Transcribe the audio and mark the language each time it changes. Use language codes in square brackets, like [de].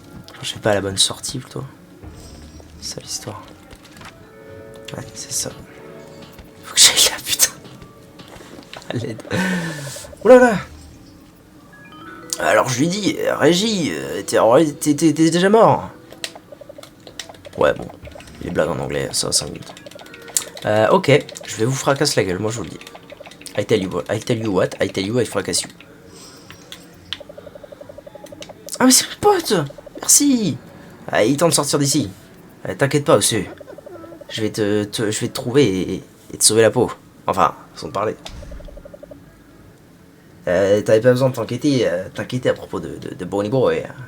[fr] Enfin, je vais pas à la bonne sortie, plutôt. C'est ça, l'histoire. Ouais, c'est ça. Faut que j'aille là, putain. À l'aide. Oulala. Alors je lui dis, Régie, t'es déjà mort. Ouais, bon. Les blagues en anglais, ça va 5 minutes. Ok, je vais vous fracasser la gueule, moi je vous le dis. [en] I tell you what, I tell you I fracasse you. [fr] Ah mais c'est mon pote. Merci. Ah, il est temps de sortir d'ici. T'inquiète pas, monsieur. Je vais te trouver et te sauver la peau. Enfin, sans te parler. T'avais pas besoin de t'inquiéter à propos de Bonnie Boy.